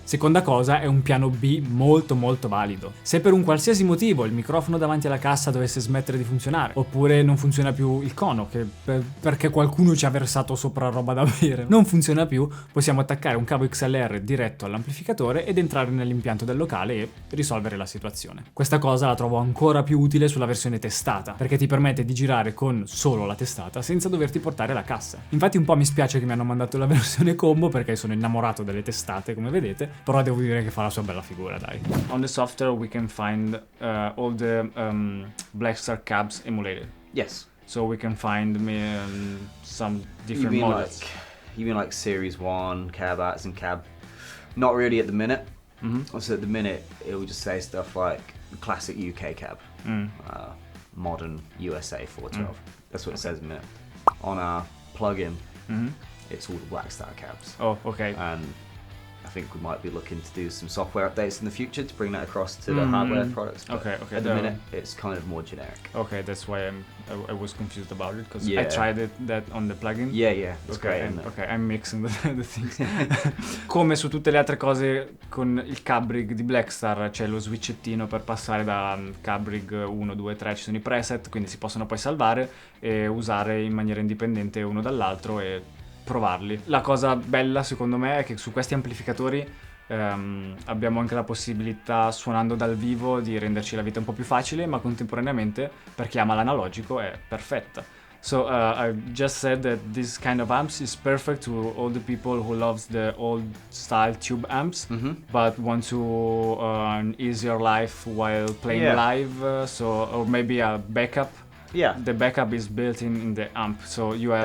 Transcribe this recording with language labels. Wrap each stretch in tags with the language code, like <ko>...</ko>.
<it>Seconda cosa, è un piano B molto valido. Se per un qualsiasi motivo il microfono davanti alla cassa dovesse smettere di funzionare, oppure non funziona più il cono, perché qualcuno ci ha versato sopra roba da bere, non funziona più, possiamo attaccare un cavo XLR diretto all'amplificatore ed entrare nell'impianto del locale e risolvere la situazione. Questa cosa la trovo ancora più utile sulla versione testata, perché ti permette di girare con solo la testata senza doverti portare la cassa. Infatti un po' mi spiace che mi hanno mandato la versione combo perché sono innamorato delle testate, come vedete, però devo dire che fa la sua bella figura, dai.</it> <en>On the software we can find all the Blackstar cabs emulated. Yes. So we can find some different models. You mean like Series 1, cab arts and cab? Not really at the minute. So at the minute it will just say stuff like classic UK cab, modern USA 412. That's what it says at the minute. On our plugin, it's all the Blackstar cabs. Oh, okay. And I think we might be looking to do some software updates in the future to bring that across to the hardware products. But Okay. at the minute, it's kind of more generic. Okay, that's why I was confused about it because I Yeah. tried that on the plugin. Yeah, it's great. Isn't it? Ok, I'm mixing the things.</en> <it>Come su tutte le altre cose con il cab rig di Blackstar c'è lo switchettino per passare da cab rig 1, 2, 3, ci sono i preset, quindi si possono poi salvare e usare in maniera indipendente uno dall'altro e provarli. La cosa bella secondo me è che su questi amplificatori abbiamo anche la possibilità, suonando dal vivo, di renderci la vita un po' più facile, ma contemporaneamente per chi ama l'analogico è perfetta.</it> <en>So I just said that this kind of amps is perfect to all the people who loves the old style tube amps, but want to an easier life while playing live, or maybe a backup. Yeah. The backup is built in the amp, so you have</en>